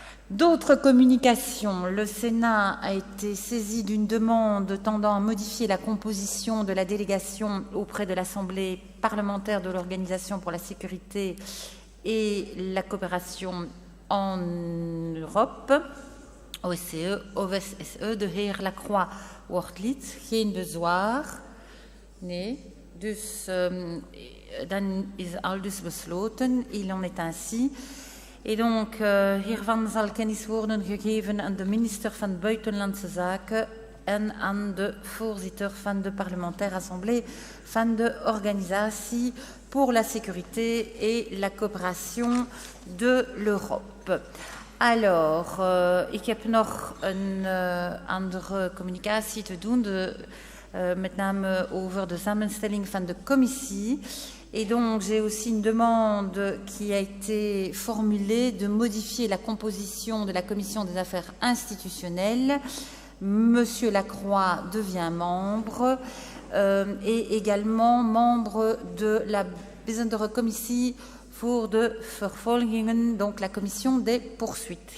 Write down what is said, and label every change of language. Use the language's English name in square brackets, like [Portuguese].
[French] D'autres communications. Le Sénat a été saisi d'une demande tendant à modifier la composition de la délégation auprès de l'Assemblée parlementaire de l'Organisation pour la sécurité et la coopération en Europe, OSCE, OSSE. [Dutch] De heer Lacroix wordt lid, geen bezwaar. Nee, dus dan is al dus besloten. [French] Il en est ainsi. Et donc, [Dutch] hiervan zal kennis worden gegeven aan de minister van Buitenlandse Zaken en aan de voorzitter van de parlementaire assemblée van de Organisatie [French] pour la sécurité et la coopération de l'Europe. [Dutch] Alors, ik heb nog een andere communicatie te doen, met name over de samenstelling van de commissie. [French] Et donc, j'ai aussi une demande qui a été formulée de modifier la composition de la commission des affaires institutionnelles. Monsieur Lacroix devient membre et également membre de la [Dutch] bijzondere commissie voor de vervolgingen, [French] donc la commission des poursuites.